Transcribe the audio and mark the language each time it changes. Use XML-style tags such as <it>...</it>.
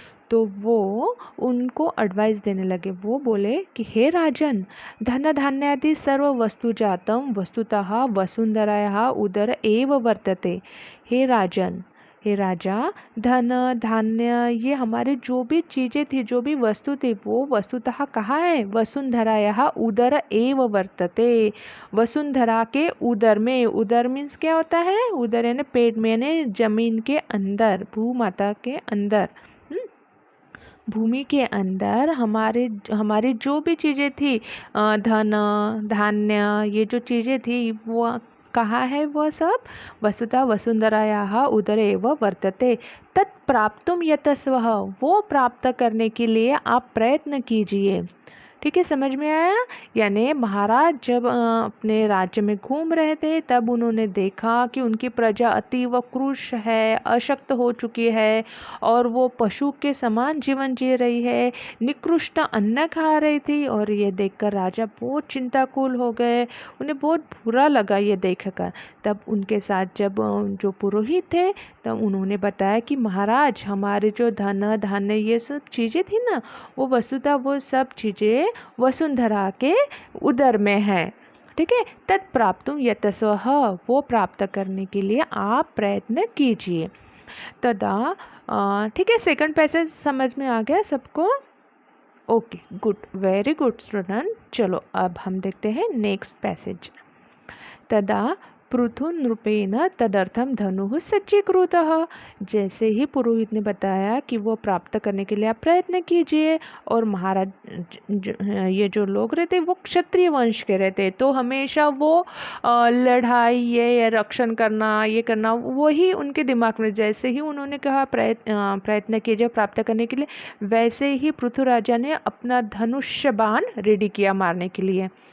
<hi>तो वो उनको एडवाइस देने लगे। वो बोले कि</hi> <sa>हे राजन, धन धान्यादि सर्व वस्तु जातम वस्तुतः वसुंधरायाः उदर एव वर्तते।</sa> <hi>हे राजन, हे राजा, धन धान्य ये हमारी जो भी चीज़ें थी, जो भी वस्तु थी, वो वस्तुतः कहाँ है?</hi> <sa>वसुंधरायाः उदर एव वर्तते।</sa> <hi>वसुंधरा के उदर में, उदर मीन्स क्या होता है? उदर यानी पेट में, यानी जमीन के अंदर, भूमाता के अंदर, भूमि के अंदर हमारी जो भी चीज़ें थी, धन धान्य ये जो चीज़ें थी वो कहाँ है?</hi> <sa>वो सब वस्तुतः वसुंधरायाः उदरे एव वर्तते। तत्प्राप्तुं यतस्वः,</sa> <hi>वो प्राप्त करने के लिए आप प्रयत्न कीजिए। ठीक है, समझ में आया? यानी महाराज जब अपने राज्य में घूम रहे थे तब उन्होंने देखा कि उनकी प्रजा अतीव क्रूश है, अशक्त हो चुकी है और वो पशु के समान जीवन जी रही है, निकृष्ट अन्न खा रही थी। और ये देखकर राजा बहुत चिंताकुल हो गए, उन्हें बहुत बुरा लगा ये देखकर। तब उनके साथ जब जो पुरोहित थे तब उन्होंने बताया कि महाराज, हमारे जो धन धान्य ये सब चीज़ें थी ना, वो वस्तुतः वो सब चीज़ें वसुंधरा के उदर में है। ठीक है,</hi> <sa>तत्प्राप्तुं यतस्वः,</sa> <hi>वो प्राप्त करने के लिए आप प्रयत्न कीजिए। तदा ठीक है, सेकंड पैसेज समझ में आ गया सबको? Okay, good, very good student. चलो अब हम देखते हैं नेक्स्ट पैसेज।</hi> <sa>तदा पृथुनृपेण तदर्थम धनुः सज्जीकृतः।</sa> <hi>जैसे ही पुरोहित ने बताया कि वो प्राप्त करने के लिए आप प्रयत्न कीजिए, और महाराज ये जो लोग रहते वो क्षत्रिय वंश के रहते, तो हमेशा वो लड़ाई ये रक्षण करना ये करना वही उनके दिमाग में। जैसे ही उन्होंने कहा प्रयत्न कीजिए प्राप्त करने के लिए, वैसे ही पृथुराजा ने अपना धनुष्य बाण रेडी किया मारने के लिए।</hi>